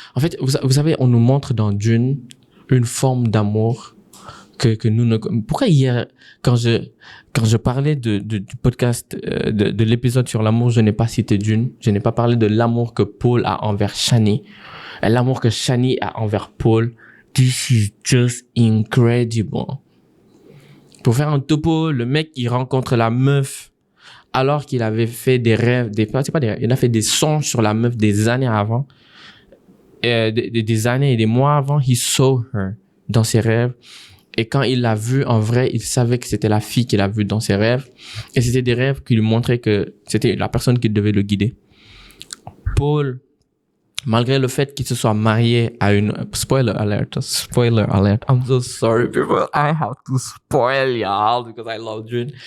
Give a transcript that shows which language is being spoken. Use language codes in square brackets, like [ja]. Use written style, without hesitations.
[fr] En fait, vous savez, on nous montre dans Dune une forme d'amour que nous ne... Pourquoi hier, quand je parlais du podcast, de l'épisode sur l'amour, je n'ai pas cité Dune. Je n'ai pas parlé de l'amour que Paul a envers Shani. L'amour que Shani a envers Paul. [en] This is just incredible. [fr] Pour faire un topo, le mec, il rencontre la meuf alors qu'il avait fait des rêves, il a fait des songes sur la meuf des années avant, des années et des mois avant, [en] he saw her [fr] dans ses rêves. Et quand il l'a vue en vrai, il savait que c'était la fille qu'il a vue dans ses rêves. Et c'était des rêves qui lui montraient que c'était la personne qui devait le guider. Paul, malgré le fait qu'il se soit marié à une... [en] Spoiler alert. I'm so sorry, people. I have to spoil y'all because I love Dune.